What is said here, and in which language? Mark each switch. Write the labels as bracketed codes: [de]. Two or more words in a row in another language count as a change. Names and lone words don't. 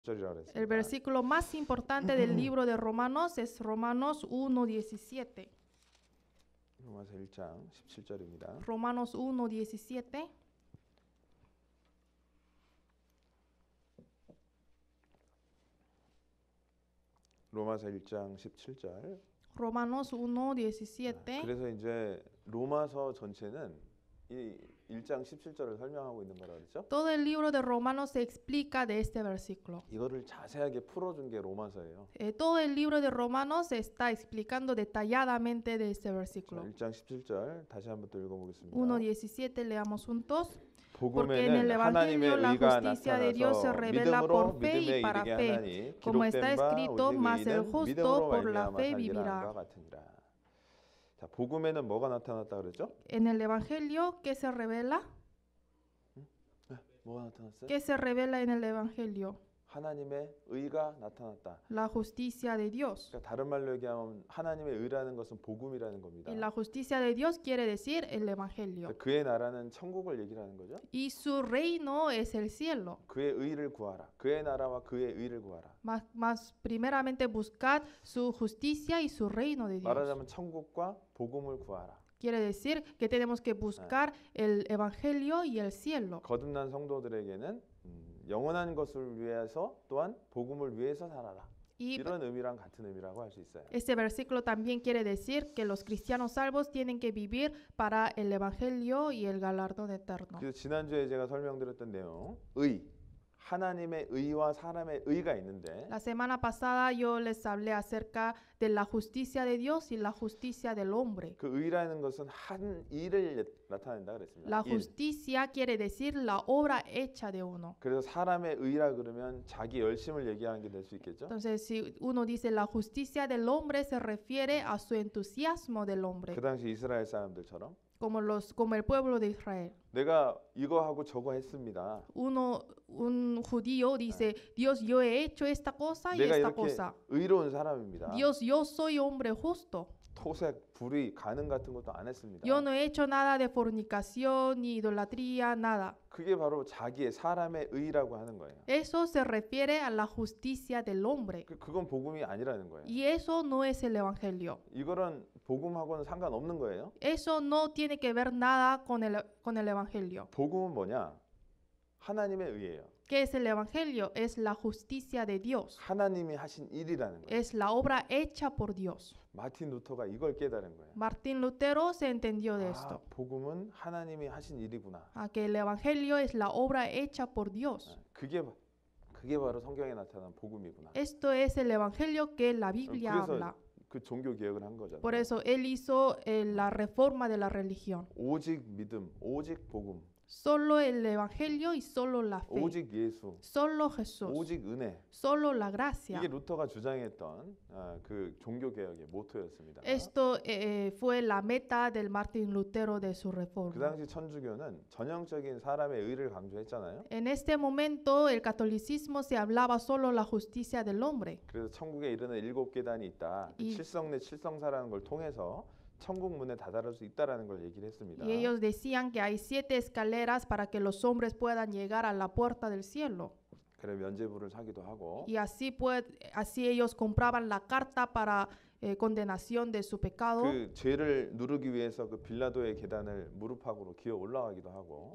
[es] El versículo más importante del libro de Romanos es Romanos 1:17. [ko] 로마서 1장 17절입니다. [es] Romanos 1:17. [ko] 로마서 1장 17절. [es] Romanos 1:17. [ko] 그래서 이제 로마서 전체는 이 1장 17절을 설명하고 있는 거라 그랬죠? [es] Todo el libro de Romanos se explica de este versículo. [ko] 이거를 자세하게 풀어준 게 로마서예요. [es] Todo el libro de Romanos se está explicando detalladamente de este [ko] 자, [es] versículo. [ko] 1장 17절 다시 한번 또 읽어보겠습니다. [es] 1:17 leamos juntos. Porque en [ko] 복음에는 [es] el [ko] 하나님의 [es] Evangelio la [ko] 의가 [es] justicia de Dios se [ko] 나타나서 [es] revela [ko] 믿음으로 [es] por fe [ko] 믿음에 [es] y para [ko] 이르게 [es] fe. [ko] 하나니 [es] Como está [ko] 기록된 바 [es] escrito, [ko] 오직 [es] mas el [ko] 의인은 [es] justo [ko] 믿음으로 [es] por la [ko] 말미암아 [es] fe [ko] 살리라 [es] vivirá. [ko] 함과 같으니라. 자, 복음에는 뭐가 나타났다 그랬죠? [es] En el Evangelio, ¿qué se revela? [ko] 뭐가 나타났어요? [es] ¿Qué se revela en el Evangelio? [ko] 하나님의 의가 나타났다. [es] La justicia de Dios. [ko] 그러니까 다른 말로 얘기하면 하나님의 의라는 것은 복음이라는 겁니다. [es] Y la justicia de Dios quiere decir el Evangelio. [ko] 그러니까 그의 나라는 천국을 얘기를 하는 거죠. [es] Y su reino es el cielo. [ko] 그의 의를 구하라. 그의 나라와 그의 의를 구하라. [es] Más primeramente buscad su justicia y su reino de Dios. [ko] 말하자면 천국과 복음을 구하라. [es] Quiere decir que tenemos que buscar el Evangelio y el cielo. [ko] 거듭난 성도들에게는 영원한 것을 위해서 또한 복음을 위해서 살아라. [es] Y [ko] 이런 의미랑 같은 의미라고 할 수 있어요. [es] este versículo también quiere decir que los cristianos salvos tienen que vivir para el Evangelio y el galardón eterno. [ko] 그래서 지난주에 제가 설명드렸던 내용, 의, 하나님의 의와 사람의 의가 있는데 [es] La semana pasada yo les hablé acerca de la justicia de Dios y la justicia del hombre. [ko] 그 의라는 것은 한 일을 나타낸다 그랬습니다. [es] La [ko] 일. [es] justicia quiere decir la obra hecha de uno. [ko] 그래서 사람의 의라 그러면 자기 열심을 얘기하는 게 될 수 있겠죠? [es] Entonces, si uno dice la justicia del hombre, se refiere a su entusiasmo del hombre, [ko] 그 당시 이스라엘 사람들처럼 [es] como el pueblo de Israel. [ko] 내가 이거 하고 저거 했습니다. [es] Un judío dice, Dios, yo he hecho esta cosa y [ko] 내가 [es] esta [ko] 이렇게 [es] cosa. [ko] 의로운 사람입니다. [es] Dios, yo soy hombre justo. [ko] 토색, 불의, 간음 같은 것도 안 했습니다. [es] Yo no he hecho nada de fornicación ni idolatría, nada. [ko] 그게 바로 자기의 사람의 의라고 하는 거예요. [es] Eso se refiere a la justicia del hombre. [ko] 그건 복음이 아니라는 거예요. [es] Y eso no es el evangelio. [ko] 이거는 복음하고는 상관없는 거예요. [es] Eso no tiene que ver nada con el evangelio. [ko] 복음은 뭐냐? 하나님의 의예요. [es] ¿Qué es el evangelio? Es la justicia de Dios. [ko] 하나님이 하신 일이라는 거예요. [es] Es la obra hecha por Dios. [ko] 마틴 루터가 이걸 깨달은 거예요. [es] Martín Lutero se entendió de 아, esto. [ko] 복음은 하나님이 하신 일이구나. [es] Que el evangelio es la obra hecha por Dios. [ko] 그게 바로 성경에 나타난 복음이구나. [es] Esto es el evangelio que la Biblia habla. [ko] 그 종교 개혁을 한 거잖아요. [es] Por eso él hizo la reforma de la religión. [ko] 오직 믿음, 오직 복음, [es] Solo el evangelio y solo la fe. [ko] 오직 예수, [es] Solo Jesús. [ko] 오직 은혜. [es] Solo la gracia. [ko] 이게 루터가 주장했던 그 종교 개혁의 모토였습니다. [es] Esto fue la meta del Martín Lutero de su [ko] 그 [es] reforma. [ko] 당시 천주교는 전형적인 사람의 의를 강조했잖아요. [es] En este momento el catolicismo se hablaba solo la justicia del hombre. [ko] 그래서 천국에 이르는 7계단이 있다. 그 칠성내 칠성사라는 걸 통해서 천국 문에 다다를 수 있다라는 걸 얘기를 했습니다. [es] Y ellos decían que hay 7 escaleras para que los hombres puedan llegar a la puerta del cielo. [ko] 그래 면죄부를 사기도 하고. [es] Y así ellos compraban la carta para condenación de su pecado. [ko] 그 죄를 누르기 위해서 그 빌라도의 계단을 무릎팍으로 기어 올라가기도 하고.